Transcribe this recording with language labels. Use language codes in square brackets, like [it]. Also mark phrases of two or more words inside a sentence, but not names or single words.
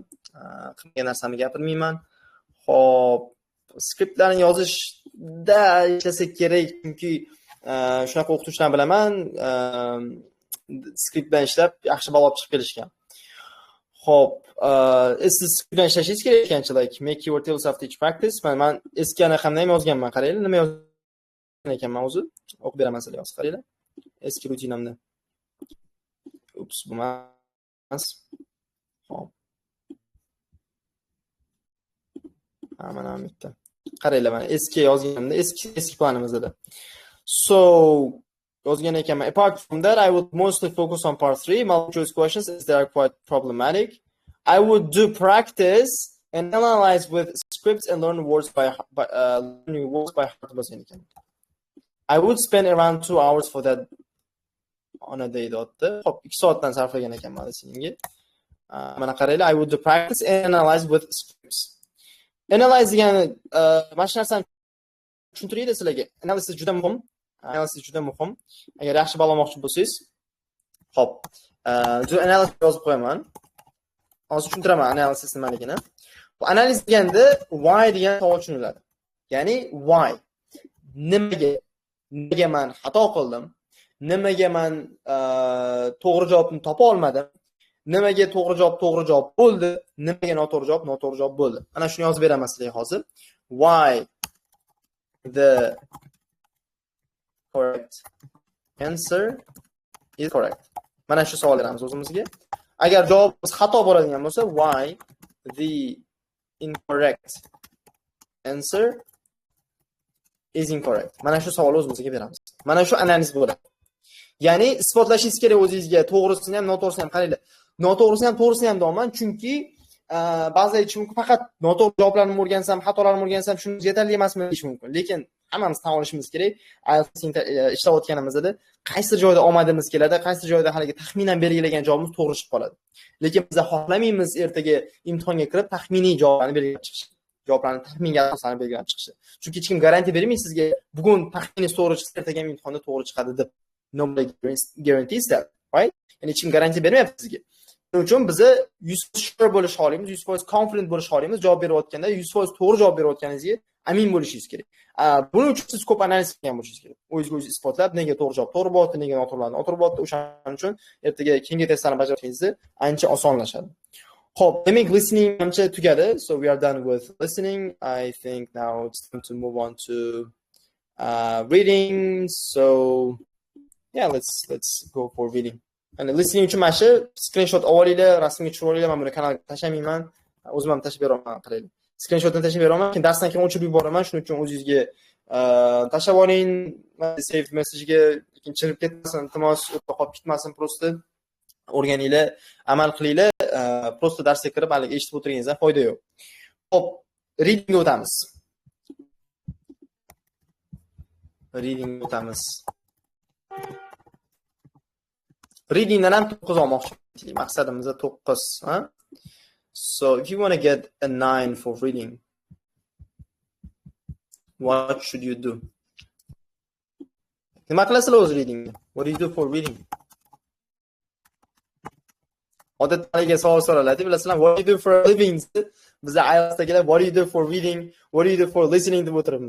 [uz] Qilmagan narsamni gapirmayman. Xo'p, skriptlarni yozishda ishlasak kerak, chunki shunaqa o'qituvchilarni bilaman, skript bilan ishlab yaxshi ball olib chiqib kelishgan. Xo'p, siz bilan ishlashingiz kerak ekanchi, [en] like make your tables after each practice. [uz] Men eski anaqamda ham yozganman, qaranglar, nima yozgan ekanman o'zi. O'qib beraman sizlarga, hozir qaranglar. Eski rutinamda. Ups, bo'lmas. Xo'p. Mana bu yerda. Qaranglar, mana eski yozganimda, eski planimizda. So, yozgan ekanman. [en] Apart from that, I would mostly focus on part 3, multiple choice questions, as they are quite problematic. I would do practice and analyze with scripts and learn words by heart. I would spend around 2 hours for that on a day. [uz] Hop, 2 soatdan sarflagan ekanman listeningga. Mana qaranglar, [en] I would do practice and analyze with scripts. [uz] Analyze degani mana shu narsani tushuntiraylik sizlarga. Analysis juda muhim. Agar yaxshi ball olmoqchi bo'lsangiz, hop, analysis yozib qo'yaman. Hozir tushuntiraman analysis nimaligini. Bu analiz deganda why degan savol tushuniladi. Ya'ni why? Nimaga men xato qildim? Nimaga men to'g'ri javobni topa olmadim? Nimaga to'g'ri javob bo'ldi? Nimaga noto'g'ri javob bo'ldi? Mana shuni yozib beraman sizlarga hozir. [en] Why the correct answer is correct. [uz] Mana shu savol beramiz o'zimizga. Agar javobimiz xato bo'ladigan bo'lsa, [en] why the incorrect answer is incorrect. [uz] Mana shu savolni o'zimizga beramiz. Mana shu analiz bo'ladi. Ya'ni isbotlashingiz kerak o'zingizga, to'g'risini ham, noto'g'risini ham. Qaranglar. To'g'risini ham deyman, chunki ba'zilar aytishi mumkin, faqat noto'g'ri javoblarni o'rgansam, xatolarni o'rgansam shunga yetarli emasmi deyish mumkin. Lekin hammamiz tan olishimiz kerak, ishlayotganimizda qaysi joyda omadimiz keladi, qaysi joyda haligi taxminan belgilagan javobimiz to'g'ri chiqib qoladi. Lekin biz xohlamaymiz ertaga imtihonga kirib taxminiy javoblarni belgilab chiqish. Javoblarni taxminga asoslanib belgilab chiqishi. Chunki hech kim garantiya bermaydi sizga, bugun taxminiy to'g'ri chiqsa, ertaga imtihonda to'g'ri chiqadi deb. [en] Nobody guarantees that, right? [uz] Ya'ni hech kim garantiya bermayapti sizga. Shuning uchun biz 100% sure bo'lish xohlaymiz, 100% confident bo'lish xohlaymiz, javob berayotganda 100% to'g'ri javob berayotganingizga amin bo'lishingiz kerak. Buning uchun siz ko'p analiz qilgan bo'lishingiz kerak. O'zingiz isbotlab, nega to'g'ri javob to'g'ri bo'lyapti, nega noto'g'ri bo'lyapti, o'shaning uchun ertaga keyingi testlarni bajarishingizni ancha osonlashadi. Xo'p, demak listening ancha tugadi. [en] So we are done with listening. I think now it's time to move on to reading. So yeah, let's go for reading. [uz] Ana listening uchun mana shu screenshot olinglar, rasmga tushirib olinglar. Men buni kanalga tashlamayman. O'zim ham tashlab beraman, qaranglar. Screenshotni tashlab beraman, keyin darsdan keyin o'chirib yuboraman. Shuning uchun o'zingizga tashlab oling, [en] save message [uz] ga lekin chirib ketmasin, iltimos, o'tda qolib ketmasin prosta. o'rganinglar, amal qilinglar, prosta darsga kirib hali eshitib o'tirganingizdan foyda yo'q. Xo'p, reading o'tamiz. Readingdan ham 9 olmoqchi. Maqsadimiz 9, ha? [en] So if you want to get a 9 for reading, what should you do? [uz] Nima qilasizlar o'z reading? [en] What do you do for reading? [uz] Odatdagi savol so'raladi, bilasizlar, [en] what do you do for a living? [uz] Bizda IELTSdagilar [en] what do you do for reading? What do you do for listening [uz] deb o'tiramiz.